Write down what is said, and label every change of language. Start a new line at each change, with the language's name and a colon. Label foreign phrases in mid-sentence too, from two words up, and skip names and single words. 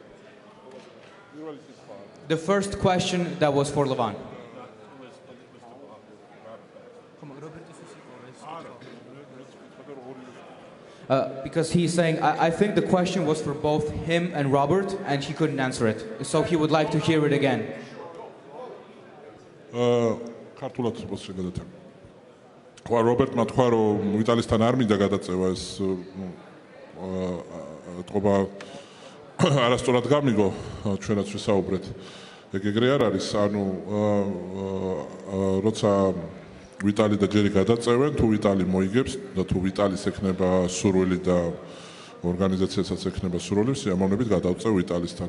English: The first question that was for Levon. Because he's saying, I think the question was for both him and Robert, and he couldn't answer it. So he would like to hear it again.
Georgian: რობერტმა თქვა, რომ იტალისთან არ მინდა გადაწევა ეს თქობა არასწორად გამიგო, ჩვენაც ვისაუბრეთ. ეგრე არ არის, ანუ როცა ვიტალი და ჯერი გადაწევენ, თუ ვიტალი მოიგებს და თუ ვიტალის ექნება სურვილი და ორგანიზაციასაც ექნება სურვილი, სიამოვნებით გადავწევ ვიტალისთან.